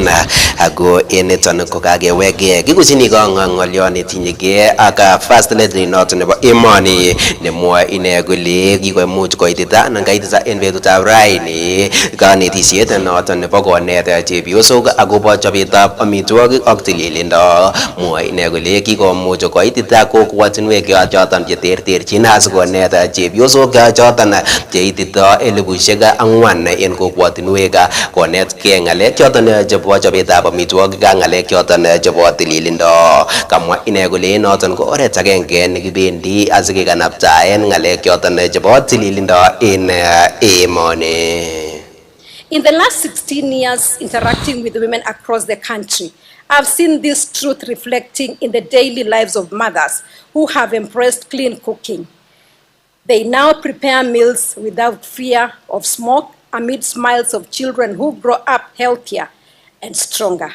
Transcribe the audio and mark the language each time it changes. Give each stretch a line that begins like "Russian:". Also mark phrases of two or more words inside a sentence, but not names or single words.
Kalenjin: ako en niton kokakewege kikuchini ng'olyon netinyegei ak
English: first lady
Kalenjin: noton nebo emoni nemwoe ine kole kikomuch koitita anan kaitita en betutab raini kanetisiet noton nebo konet chepyosok akobo chobetab amitwogik ak tililindo. Mwoe ine kole kikomuch koitita kokwotinwek choton cheterterchin asikonet chepyosok choton cheitito 4,000 en kokwotinwek konetkei ng'alek choton chebo chobetab amitwogik ak ng'alek choton chebo tililindo. Kamwa ine kole noton ko oret agenge nekibendi asikekanaptaen ng'alek choton chebo tililindo en emoni.
English: In the last 16 years interacting with women across the country, I've seen this truth reflecting in the daily lives of mothers who have embraced clean cooking. They now prepare meals without fear of smoke amid smiles of children who grow up healthier and stronger.